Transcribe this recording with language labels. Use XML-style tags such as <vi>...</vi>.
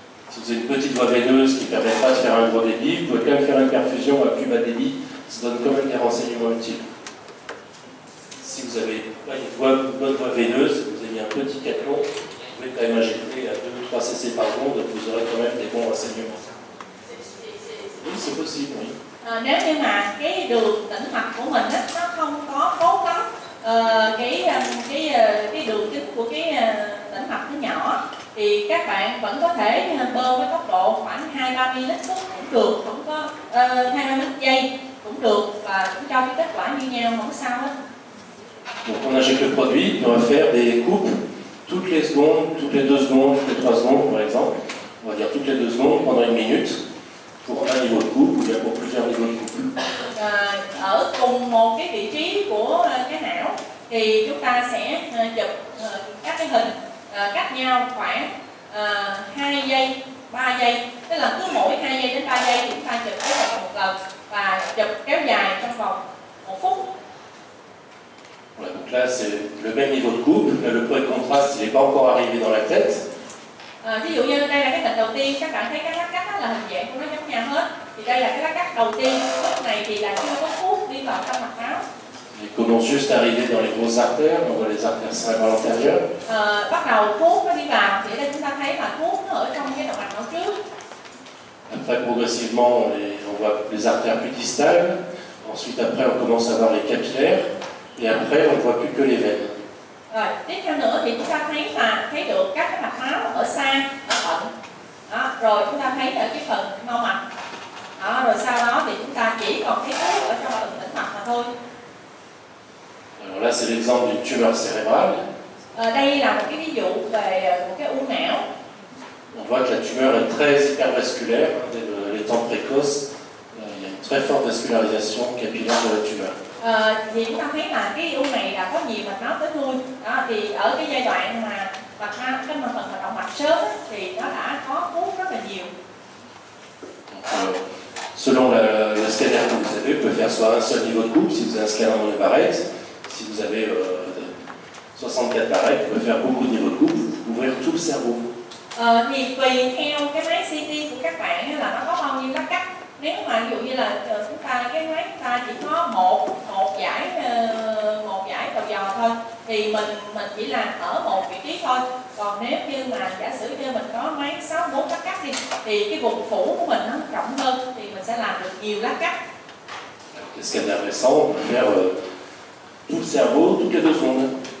<fr>Si vous avez une petite voie veineuse qui ne permet pas de faire un gros débit, vous pouvez quand même faire une perfusion à plus bas débit, ça donne quand même des renseignements utiles. Si vous avez pas une bonne voie veineuse, vous avez un petit cathlon, vous pouvez quand même injecter à 2-3 cc par seconde, vous aurez quand même des bons renseignements. Oui, c'est possible, oui.</fr> <vi>Nếu như mà cái đường tĩnh mạch của mình đó, nó không có tốt lắm, cái đường kính của cái tĩnh mạch nó nhỏ, thì các bạn vẫn có thể bơm với tốc độ khoảng 2-3 ml phút cũng được, cũng có 2-3 ml giây cũng được, và cũng cho cái kết quả như nhau, không sao hết.</vi> <fr>Donc on injecte le produit, puis on va faire des coupes toutes les secondes, toutes les 2 secondes, toutes les 3 secondes par exemple. On va dire toutes les 2 secondes pendant 1 minute pour un niveau de coupe ou bien pour plusieurs niveaux de coupe.</fr> <vi>Ở cùng một cái vị trí của cái não thì chúng ta sẽ chụp các cái hình cách nhau khoảng 2 giây, 3 giây, tức là cứ mỗi 2 giây đến 3 giây thì chúng ta chụp cái một lần và chụp kéo dài trong vòng 1 phút.</vi> <fr>Voilà, donc là, c'est le même niveau de coupe. Là, le point de contraste, il n'est pas encore arrivé dans la tête.</fr> <vi>Ví dụ như đây là cái hình đầu tiên, các bạn thấy các lát cắt đó là hình dạng của nó giống nhau hết. Thì đây là cái lát cắt đầu tiên, lúc này thì là chưa có thuốc đi vào trong mạch máu.</vi> <fr>Il commence juste à arriver dans les grosses artères, on voit les artères cérébrales antérieures.</fr> <vi>Bắt đầu thuốc nó đi vào, thì ở đây chúng ta thấy là thuốc nó ở trong cái động mạch não trước.</vi> <fr>Après, progressivement, on voit les artères plus distales. Ensuite, après, on commence à voir les capillaires. Et après, on ne voit plus que les veines.</fr> <vi>Rồi, tiếp theo nữa thì chúng ta thấy được các cái mạch máu ở xa, ở thận. Đó, rồi chúng ta thấy ở cái phần mau mạch. Đó, rồi sau đó thì chúng ta chỉ còn thấy thuốc ở trong phần tĩnh mạch mà thôi.</vi> <fr>Alors là, c'est l'exemple d'une tumeur cérébrale.</fr> <vi>Đây là một cái ví dụ về một cái u não.</vi> <fr>On voit que la tumeur est très hypervasculaire. Dès les temps précoces, il y a une très forte vascularisation capillaire de la tumeur.</fr> <vi>Thì chúng ta thấy là cái u này là có nhiều mạch máu tới lui. Đó, thì ở cái giai đoạn mà cái phần hoạt động mạch sớm ấy, thì nó đã có thuốc rất là nhiều.</vi> <fr>Donc, selon le scanner que vous avez, vous pouvez faire soit un seul niveau de coupe, si vous avez un scanner dans les barrettes. Si vous avez 64 barrettes, vous pouvez faire beaucoup de niveaux de coupe, ouvrir tout le cerveau.</fr> <vi>Thì tùy theo cái máy CT của các bạn là nó có bao nhiêu lát cắt. Nếu mà ví dụ như là cái máy chúng ta chỉ có một giải đầu dò thôi, thì mình chỉ làm ở một vị trí thôi. Còn nếu như mà giả sử như mình có máy 64 lát cắt đi, thì cái vùng phủ của mình nó rộng hơn, thì mình sẽ làm được nhiều lát cắt.</vi> <fr>Les scanners récents, on peut faire tout le cerveau, toutes les 2 secondes.</fr>